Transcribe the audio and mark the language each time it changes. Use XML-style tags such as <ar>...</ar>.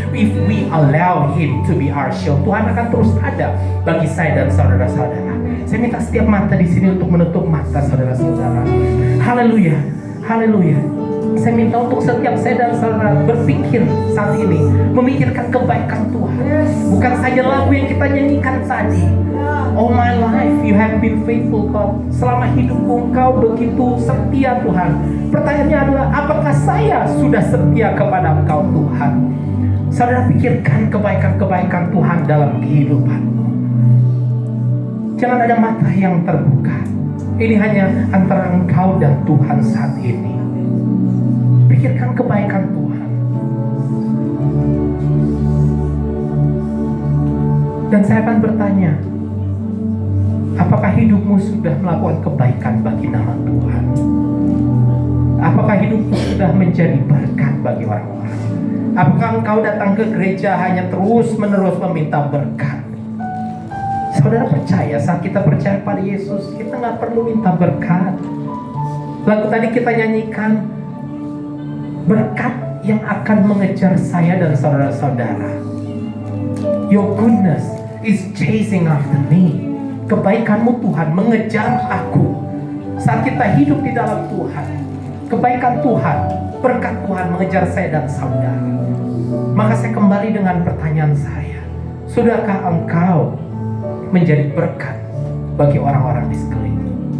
<en>If we allow Him to be our shield,</en> <id>Tuhan akan terus ada bagi saya dan saudara-saudara. Saya minta setiap mata di sini untuk menutup mata saudara-saudara. Haleluya, haleluya. Saya minta untuk setiap saya dan saudara berpikir saat ini, memikirkan kebaikan Tuhan. Bukan saja lagu yang kita nyanyikan tadi.</id> <en>All my life you have been faithful God.</en> <id>Selama hidupku Engkau begitu setia Tuhan. Pertanyaannya adalah, apakah saya sudah setia kepada Engkau Tuhan? Saudara pikirkan kebaikan-kebaikan Tuhan dalam kehidupanmu. Jangan ada mata yang terbuka. Ini hanya antara engkau dan Tuhan saat ini. Pikirkan kebaikan Tuhan. Dan saya akan bertanya, apakah hidupmu sudah melakukan kebaikan bagi nama Tuhan? Apakah hidupmu sudah menjadi berkat bagi orang-orang? Apakah engkau datang ke gereja hanya terus-menerus meminta berkat? Saudara percaya, saat kita percaya pada Yesus, kita gak perlu minta berkat. Lagu tadi kita nyanyikan, berkat yang akan mengejar saya dan saudara-saudara.</id> <en>Your goodness is chasing after me.</en> <id>Kebaikanmu Tuhan mengejar aku. Saat kita hidup di dalam Tuhan, kebaikan Tuhan, berkat Tuhan mengejar saya dan saudara. Maka saya kembali dengan pertanyaan saya. Sudahkah engkau menjadi berkat bagi orang-orang di sekeliling?</id>